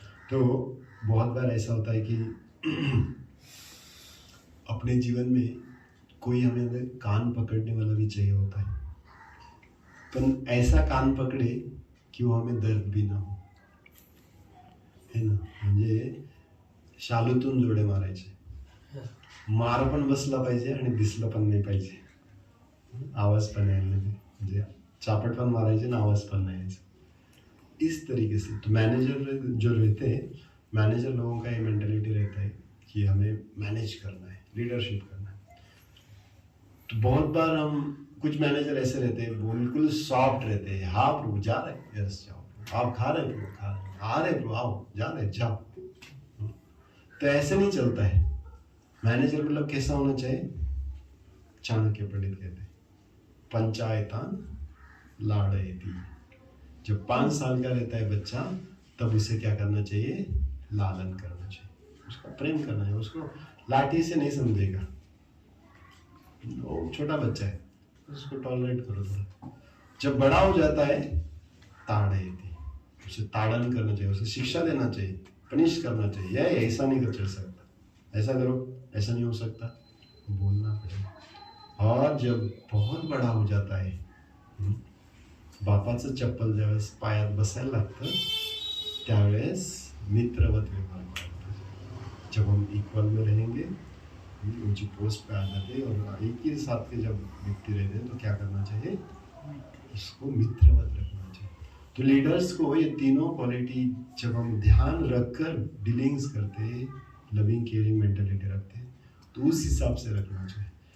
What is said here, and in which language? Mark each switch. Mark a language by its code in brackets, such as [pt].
[hi] तो बहुत बार ऐसा होता है कि अपने जीवन में कोई हमें कान पकड़ने वाला भी चाहिए होता है, पर ऐसा कान पकड़े किंवा हमें दर्द भी ना हो, है ना. [mr] म्हणजे शालूतून जोडे मारायचे, मार पण बसला पाहिजे आणि दिसलं पण नाही पाहिजे, आवाज पण यायला नाही, म्हणजे चापट पण मारायचे ना आवाज पण नाही यायचा. [hi] इस तरीके से तो मैनेजर जो रहते हैं, मैनेजर लोगों का ये मेंटेलिटी रहता है कि हमें मैनेज करना है, लीडरशिप करना है. तो बहुत बार हम कुछ मैनेजर ऐसे रहते हैं, वो बिल्कुल सॉफ्ट रहते हैं. हाँ प्रभु जा रहे, यस जाओ. आप खा रहे प्रभु, खा रहे, आ रहे प्रभु, आओ, जा रहे, जाओ. तो ऐसे नहीं चलता है. मैनेजर मतलब कैसा होना चाहिए? चाणक्य पंडित कहते हैं, पंचायतान लाड़यति. जब 5 साल का रहता है बच्चा, तब उसे क्या करना चाहिए? लालन करना चाहिए, उसका प्रेम करना है. उसको लाठी से नहीं समझेगा, वो छोटा बच्चा है, उसको टॉलरेट करो थोड़ा. जब बड़ा हो जाता है, ताड़यति, उसे ताड़न करना चाहिए, उसे शिक्षा देना चाहिए, पनिश करना चाहिए. ऐसा नहीं कर चल सकता, ऐसा करो, ऐसा नहीं हो सकता, बोलना पड़ेगा. और जब बहुत बड़ा हो जाता [mr] आहे, बापाचं चप्पल ज्यावेळेस पायात बसायला लागतं, त्यावेळेस मित्रवत व्यवहार करतो. [hi] जब हम इक्वल में रहेंगे, ऊंची पोस्ट पे आ जाते हैं और एक ही साथ के जब व्यक्ति रहते हैं, तो क्या करना चाहिए? उसको मित्रवत रखना चाहिए. तो लीडर्स को ये तीनों क्वालिटी जब हम ध्यान रखकर डीलिंग्स करते हैं, लविंग केयरिंग मेंटेलिटी रखते हैं, तो उस हिसाब से रखना चाहिए.